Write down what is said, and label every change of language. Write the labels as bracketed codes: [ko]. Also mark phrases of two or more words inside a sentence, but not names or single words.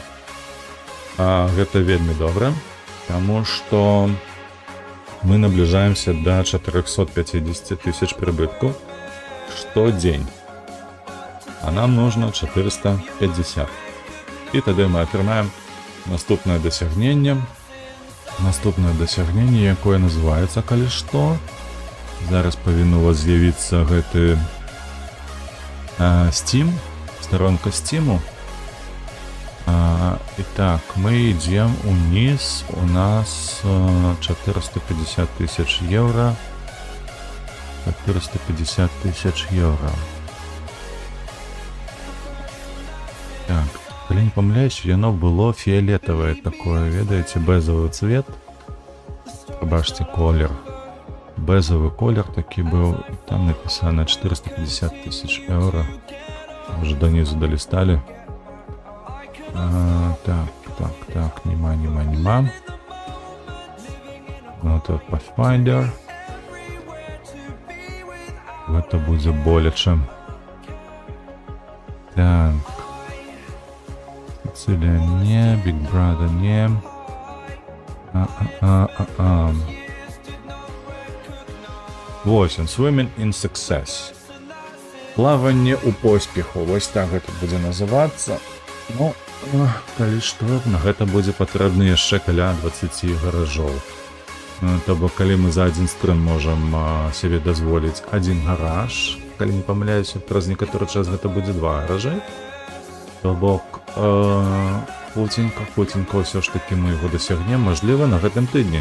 [be] Гэта вельмі добра, таму што мы набліжаемся да 450 тысяч прыбытку штодзень. [ru] А нам нужно 450. [be] І тады мы атрымаем наступнае дасягненне. Наступнае дасягненне, якое называецца, калі што. Зараз павінен у вас з'явіцца гэты Steam, сторонка Steam. [ru] Итак, мы идем вниз. У нас 450 тысяч евро. 450 тысяч евро. Так, [be] калі не памыляюсь, яно было фіолетавае такое, ведаеце, [ru] бэзовый цвет. [be] Пабачце колер. бэзавы колер такі быў, там напісана 450 000 еўра. [ru] Уже донизу долистали. Так, нема. Вот этот Pathfinder. Это будет более. Так. Сицилия не, Big Brother не. Восемь. [en] Swimming in Success. [be] Плавание у поспеху. Вось так гэта будзе называцца. Ну, калі што, на гэта будзе патрэбна яшчэ каля 20 гаражоў. То бок, калі мы за адзін стрым можам сябе дазволіць адзін гараж, калі не памыляюся, праз некаторы час гэта будзе 2 гаражы, то бок хутенька ўсё ж такі мы яго дасягнем, мажліва, на гэтым тыдні.